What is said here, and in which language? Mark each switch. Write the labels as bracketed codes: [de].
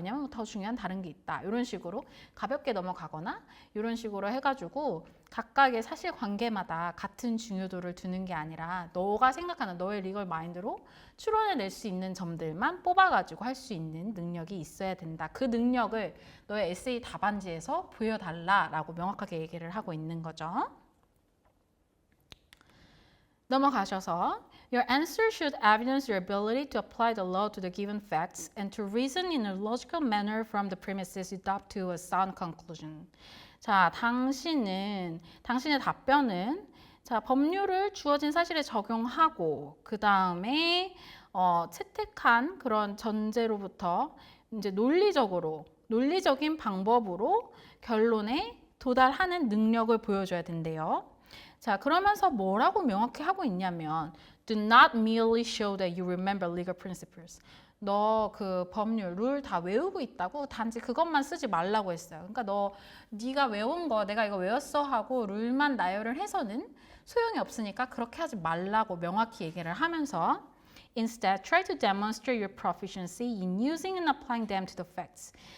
[ko] 왜냐하면 더 중요한 다른 게 있다. 이런 식으로 가볍게 넘어가거나 이런 식으로 해가지고 각각의 사실관계마다 같은 중요도를 두는 게 아니라 너가 생각하는 너의 리걸 마인드로 추론해낼 수 있는 점들만 뽑아가지고 할 수 있는 능력이 있어야 된다. 그 능력을 너의 에세이 답안지에서 보여달라라고 명확하게 얘기를 하고 있는 거죠. 넘어가셔서 [en] Your answer should evidence your ability to apply the law to the given facts and to reason in a logical manner from the premises you adopt to a sound conclusion. [ko] 자, 당신의 답변은 자, 법률을 주어진 사실에 적용하고 그 다음에 채택한 그런 전제로부터 이제 논리적인 방법으로 결론에 도달하는 능력을 보여줘야 된대요. 자, 그러면서 뭐라고 명확히 하고 있냐면 [en] Do not merely show that you remember legal principles. [ko] 너 그 법률, 룰 다 외우고 있다고 단지 그것만 쓰지 말라고 했어요. 그러니까 네가 외운 거 내가 이거 외웠어 하고 룰만 나열을 해서는 소용이 없으니까 그렇게 하지 말라고 명확히 얘기를 하면서 [en] Instead, try to demonstrate your proficiency in using and applying them to the facts.